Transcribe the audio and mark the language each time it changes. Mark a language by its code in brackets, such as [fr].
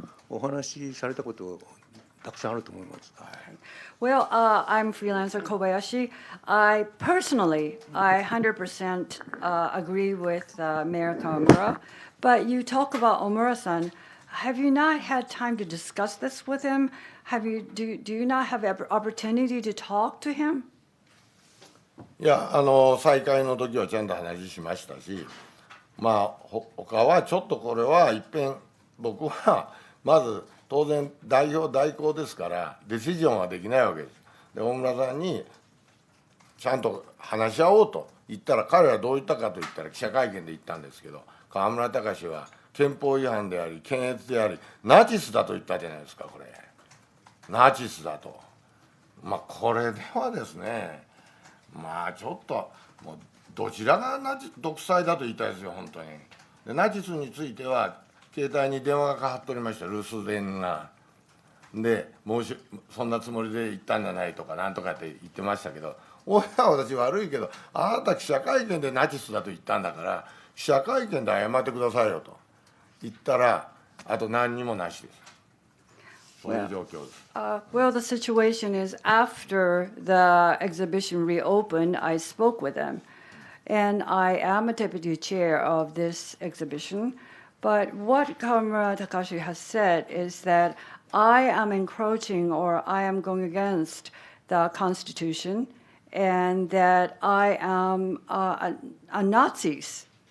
[ja] お話しされたことたくさんあると思います。 [en] Well, I'm freelancer Kobayashi. I 100% agree with Mayor Kawamura. But you talk about Omura-san. Have you not had time to discuss this with him? Do you not have opportunity to talk to him? [ja] いや、再開の時はちゃんと話しましたし、まあ他はちょっとこれは一遍僕はまず当然代表代行ですからディシジョンはできないわけです。で、大村さんにちゃんと話し合おうと言ったら、彼はどう言ったかと言ったら記者会見で言ったんですけど、河村たかしは憲法違反であり検閲でありナチスだと言ったじゃないですか。これナチスだと。まあこれではですね、まあちょっともうどちらが独裁だと言いたいですよ、本当に。でナチスについては携帯に電話がかかっておりました、留守電が。でそんなつもりで言ったんじゃないとかなんとかって言ってましたけど、親は私悪いけど、あなた記者会見でナチスだと言ったんだから記者会見で謝ってくださいよと言ったら、あと何にもなしです。そういう状況です。 [en] Well, the situation is after the exhibition reopened, I spoke with them. And I am a deputy chair of this exhibition. But what河村たかしhas said is that I am encroaching or I am going against the Constitution and that I am a Nazis.